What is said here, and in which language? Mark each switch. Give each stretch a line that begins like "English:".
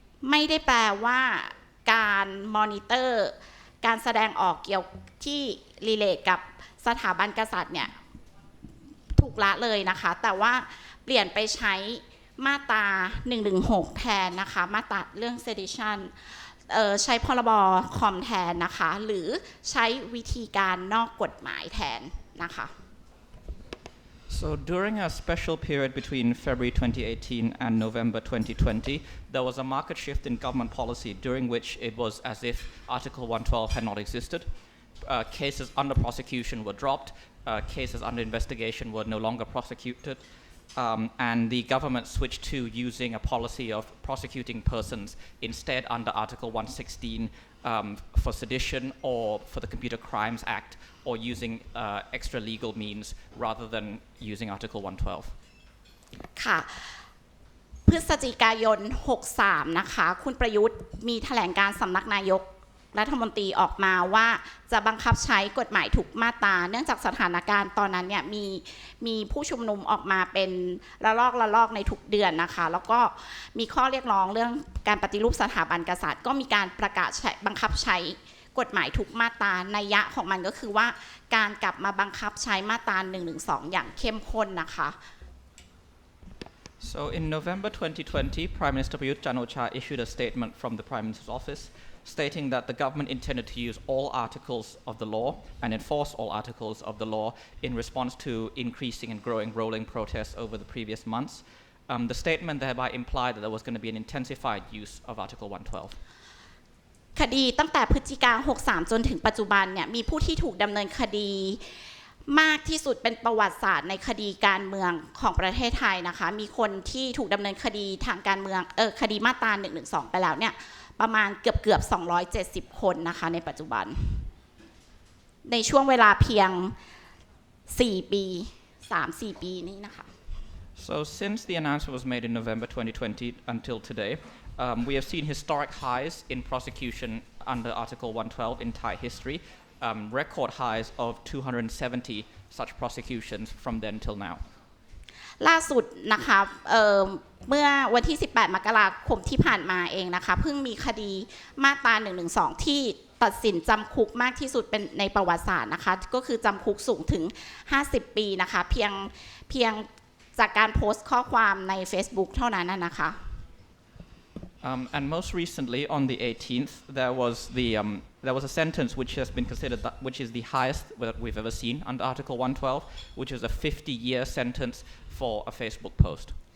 Thai: ไม่ได้แปลว่าการมอนิเตอร์การแสดงออกเกี่ยวที่รีเลทกับสถาบันกษัตริย์เนี่ยถูกละเลยนะคะแต่ว่าเปลี่ยนไปใช้มาตรา 116 แทนนะคะมาตราเรื่อง sedition ใช้พรบคอมแทนนะคะหรือใช้วิธีการนอกกฎหมายแทนนะคะ
English: So during a special period between February 2018 and November 2020, there was a market shift in government policy during which it was as if Article 112 had not existed. Cases under prosecution were dropped, cases under investigation were no longer prosecuted, and the government switched to using a policy of prosecuting persons instead under Article 116 for sedition or for the Computer Crimes Act or using extra legal means rather than using Article 112.
Thai: ค่ะพฤศจิกายน 63 นะคะคุณประยุทธ์มีแถลงการสำนักนายกรัฐมนตรีออกมาว่าจะบังคับใช้กฎหมายทุกมาตราเนื่องจากสถานการณ์ตอนนั้นเนี่ยมีผู้ชุมนุมออกมาเป็นระลอกในทุกเดือนนะคะแล้วก็มีข้อเรียกร้องเรื่องการปฏิรูปสถาบันกษัตริย์ก็มีการประกาศบังคับใช้กฎหมายทุกมาตรานัยยะของมันก็คือว่าการกลับมาบังคับใช้มาตรา112อย่างเข้มข้นนะคะ
English: So in November 2020, Prime Minister Prayut Chan-o-cha issued a statement from the Prime Minister's office stating that the government intended to use all articles of the law and enforce all articles of the law in response to increasing and growing rolling protests over the previous months. The statement thereby implied that there was going to be an intensified use of Article 112.
Thai: คดีตั้งแต่พฤศจิกา 63 จนถึงปัจจุบันเนี่ยมีผู้ที่ถูกดำเนินคดีมากที่สุดเป็นประวัติศาสตร์ในคดีการเมืองของประเทศไทยนะคะมีคนที่ถูกดำเนินคดีทางการเมืองคดีมาตรา112ไปแล้วเนี่ยประมาณเกือบ270 คนนะคะในปัจจุบันในช่วงเวลาเพียง4 ปี 3-4 ปีนี้นะคะ
English: So since the announcement was made in November 2020 until today, we have seen historic highs in prosecution under Article 112 in Thai history, record highs of 270 such prosecutions from then till now.
Thai: ล่าสุดนะคะเมื่อวันที่ 18 มกราคมที่ผ่านมาเองนะคะเพิ่งมีคดีมาตรา112ที่ตัดสินจำคุกมากที่สุดเป็นในประวัติศาสตร์นะคะก็คือจำคุกสูงถึง50 ปีนะคะเพียงจากการโพสต์ข้อความใน Facebook เท่านั้นนะคะ
English: And most recently, on the 18th, there was a sentence which has been considered which is the highest that we've ever seen under Article 112, which is a 50-year sentence for a Facebook post.